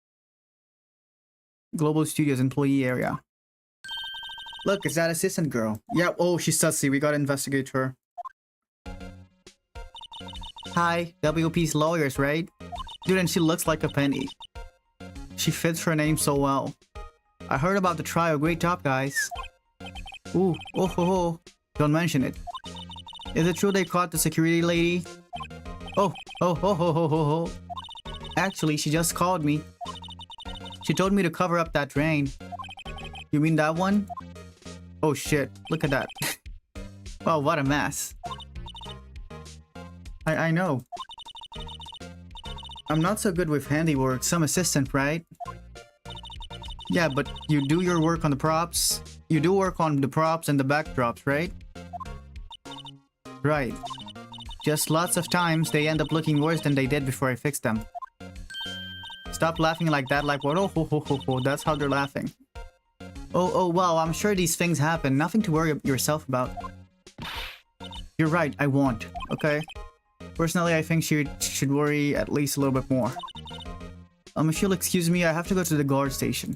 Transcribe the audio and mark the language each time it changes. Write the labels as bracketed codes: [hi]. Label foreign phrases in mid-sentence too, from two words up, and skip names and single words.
[en] Global Studios employee area. Look, is that assistant girl? Yeah, oh, she's sussy. We gotta investigate her. Hi, WP's lawyers, right? Dude, and she looks like a penny. She fits her name so well. I heard about the trial. Great job, guys. Ooh, oh ho ho. Don't mention it. Is it true they caught the security lady? Oh, oh ho ho ho ho ho. Actually, she just called me. She told me to cover up that drain. You mean that one? Oh shit, look at that. Wow, what a mess. I know. I'm not so good with handiwork. Some assistant, right? Yeah, but you do your work on the props. You do work on the props and the backdrops, right? Right. Just lots of times they end up looking worse than they did before I fixed them. Stop laughing like that, like what? Oh ho ho ho ho, that's how they're laughing. Oh wow, I'm sure these things happen. Nothing to worry yourself about. You're right, I won't. Okay? Personally, I think she should worry at least a little bit more. If you'll excuse me, I have to go to the guard station.